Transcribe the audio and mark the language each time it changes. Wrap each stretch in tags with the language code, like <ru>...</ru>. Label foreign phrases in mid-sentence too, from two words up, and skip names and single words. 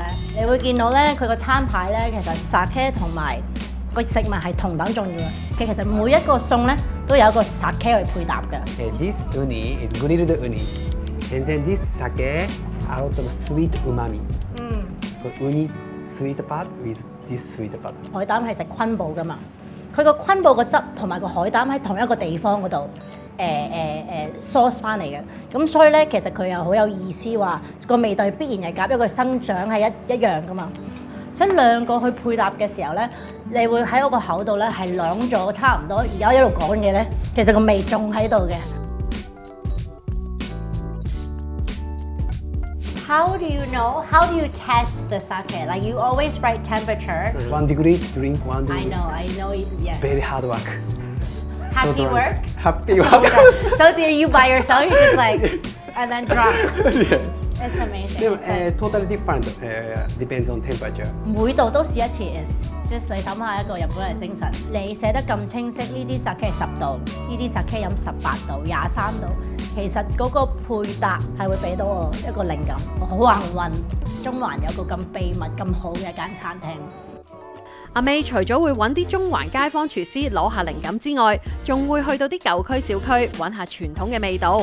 <yue>你會見到咧，佢個餐牌咧，其實 sake 同埋個食物係同等重要嘅。其實每一個餸咧都有一個 sake 去配搭嘅。</yue> <en>This uni is grilled uni, and then this sake a lot of sweet umami. So uni sweet part with this sweet part.</en> <yue>海膽係食昆布噶嘛，佢個昆布個汁同埋個海膽喺同一個地方嗰度。source 翻嚟嘅，咁所以咧其實佢又好有意思，話個味道係必然係夾，因為佢生長係一樣噶嘛，所以兩個去配搭嘅時候咧，你會喺我個口度咧係兩咗差唔多，而家一路講嘅咧，其實個味仲喺度嘅。</yue> <en>How do you know? How do you test the sake? Like you always write temperature. 1 degree, drink 1 degree. I know, yeah. Very hard work. Happy work? Happy work. So do you by yourself? You just like, and then drop. Yes. It's amazing. でもtotally different. Depends on temperature.</en> <yue>每度都試一次</yue> <en>is just</en> <yue>你諗下一個日本人精神。你寫得咁清晰，呢啲 sake 10度，呢啲 sake 飲18度、23度，其實嗰個配搭係會俾到我一個靈感。我好幸運，中環有個咁秘密、咁好嘅一間餐廳。阿 May 除咗會揾啲中環街坊廚師攞下靈感之外，仲會去到啲舊區小區揾下傳統嘅味道。</yue>